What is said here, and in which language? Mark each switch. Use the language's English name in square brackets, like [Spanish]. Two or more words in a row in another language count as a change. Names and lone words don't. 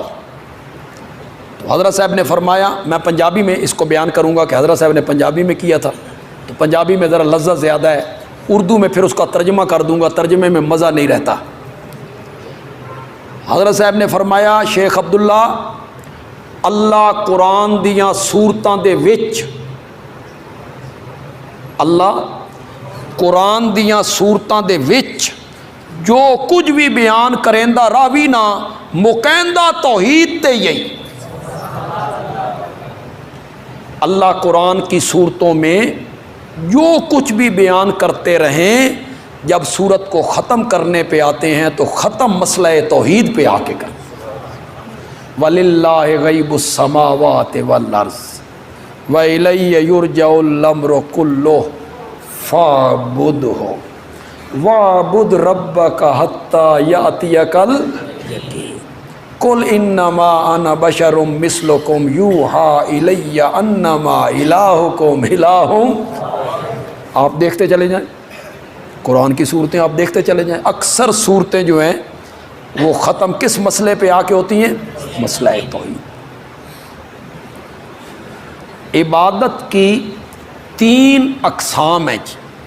[Urdu] تو حضرت صاحب نے فرمایا، میں پنجابی میں اس کو بیان کروں گا کہ حضرت صاحب نے پنجابی میں کیا تھا تو پنجابی میں ذرا لذت زیادہ ہے، اردو میں پھر اس کا ترجمہ کر دوں گا، ترجمے میں مزہ نہیں رہتا. [Punjabi] حضرت صاحب نے فرمایا شیخ عبداللہ اللہ قرآن دیاں سورتاں دے وچ، اللہ قرآن دیاں سورتاں دے وچ جو کچھ بھی بیان کریندہ راوی نہ مقیندہ توحید تے یہی. [Urdu] اللہ قرآن کی صورتوں میں جو کچھ بھی بیان کرتے رہیں جب صورت کو ختم کرنے پہ آتے ہیں تو ختم مسئلہ توحید پہ آ کے کرتے. [Arabic] وَلِلَّهِ غَيْبُ السَّمَاوَاتِ وَالْأَرْضِ وَإِلَيَّ يُرْجَعُ الْأَمْرُ كُلُّهُ فَاعْبُدْهُ وَاعْبُدْ رَبَّكَ حَتَّى يَأْتِيَكَ الْيَقِينُ قُلْ إِنَّمَا أَنَا بَشَرٌ مِثْلُكُمْ يُوحَى إِلَيَّ أَنَّمَا إِلَٰهُكُمْ إِلَٰهٌ۔ [Urdu] آپ دیکھتے چلے جائیں قرآن کی صورتیں، آپ دیکھتے چلے جائیں، اکثر صورتیں جو ہیں وہ ختم کس مسئلے پہ آ کے ہوتی ہیں؟ مسئلہ توحید۔ عبادت کی 3 اقسام ہیں جی۔